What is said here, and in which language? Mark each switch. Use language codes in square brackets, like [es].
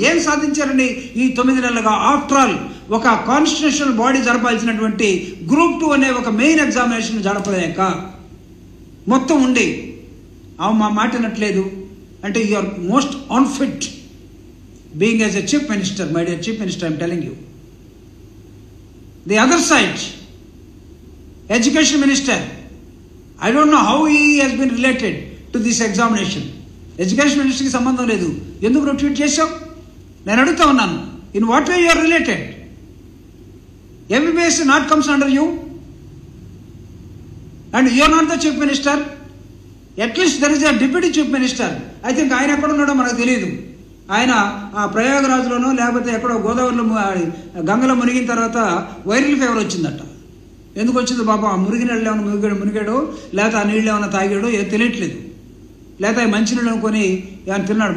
[te] ఏం సాధించారండి ఈ 9 నెలలుగా? ఆఫ్టర్ ఆల్ ఒక కాన్స్టిట్యూషనల్ బాడీ జరపాల్సినటువంటి గ్రూప్ 2 అనే ఒక మెయిన్ ఎగ్జామినేషన్ జరపలేక మొత్తం ఉండి మా మాట వినట్లేదు అంటే [en] You are most unfit being as a chief minister. My dear chief minister, I'm telling you. The other side, education minister, I don't know how he has been related to this examination. [te] Education minister కి సంబంధం లేదు. ఎందుకు నువ్వు tweet చేసావు? నేను అడుగుతా ఉన్నాను, [en] in what way you are related? MBBS not comes under you and you are not the chief minister. At least there is a deputy chief minister. I think [te] ఆయన ఎక్కడ ఉన్నాడో మనకు తెలియదు. ఆయన ఆ ప్రయాగరాజ్లోనో లేకపోతే ఎక్కడో గోదావరిలో గంగలో మునిగిన తర్వాత వైరల్ ఫీవర్ వచ్చిందట. ఎందుకు వచ్చింది పాపం? ఆ మునిగి నీళ్ళు ఏమైనా మునిగాడో లేకపోతే ఆ నీళ్ళు ఏమైనా తాగాడో ఏదో తెలియట్లేదు, లేకపోతే మంచినీళ్ళు అనుకొని ఏమైనా తిన్నాడు.